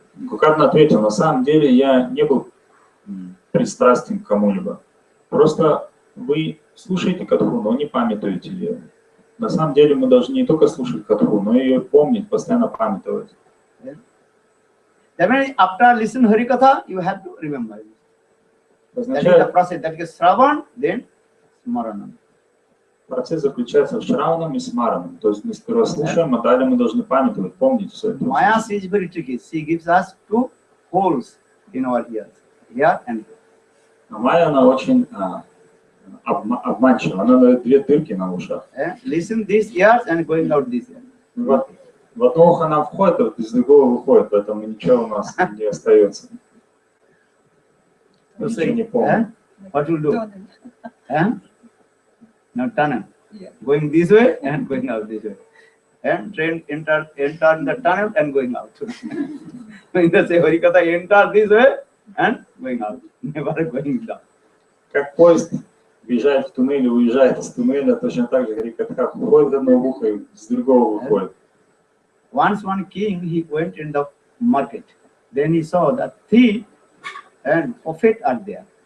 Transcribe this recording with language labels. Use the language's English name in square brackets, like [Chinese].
[Russian] Гокарна ответил, на самом деле я не был пристрастен к кому-либо. Просто вы слушаете Катху, но не памятуете ее. На самом деле мы должны не только слушать Катху, но и ее помнить, постоянно памятовать. [English] That means after listen Hari Katha, you have to remember. That is the process. That is Shravan, then Smaranam. [Russian] Процесс заключается в Шраванам и Смаранам. То есть мы сперва слушаем, а далее мы должны памятовать, помнить все это. [English] Maya is very tricky. She gives us two holes in our ears, here and here. [Russian] А Майя, она очень обманчива. Она дает две дырки на ушах. Listen these ears and going out this ear. В одно ухо она входит, а из другого выходит, поэтому ничего у нас не остается. Ничего не помню. [English] What will do? Now tunnel. Going this way and going out this way. And train enter in the tunnel and going out. In the say Harikatha, enter this way and going out. Never going down. [Russian] Как поезд въезжает в туннель и уезжает из туннеля, точно так же Харикатха входит в одно ухо и с другого выходит. [English] Once one king, he went in the market. Then he saw that thief and prophet are there.